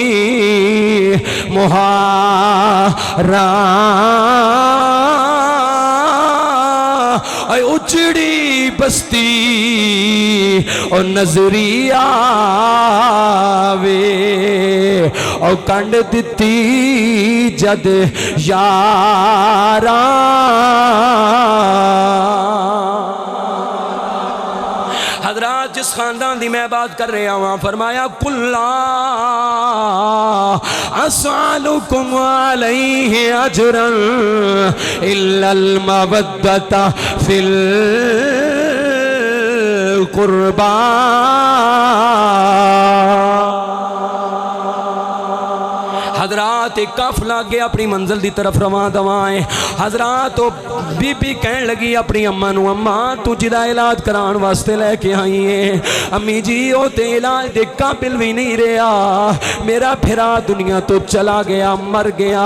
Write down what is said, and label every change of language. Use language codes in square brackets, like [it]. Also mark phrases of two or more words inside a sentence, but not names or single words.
[pa] مہارا اجڑی بستی اور نظریا وے، اور کنڈ دتی جد یارا. [ur] حضرات جس خاندان کی میں بات کر رہا ہوں، فرمایا [ar] قل لا أسألكم عليه أجرا إلا المودة في القربى. [ur] حضرات ایک قافلہ گیا اپنی منزل کی طرف رواں دوائیں. [pa] حضرات بی بی کہن لگی اپنی اماں نوں، اماں تو جدا علاج کرانے واسطے لے کے آئی ہے، امی جی او تو علاج دے قابل بھی نہیں رہا، میرا پھرا دنیا تو چلا گیا، مر گیا.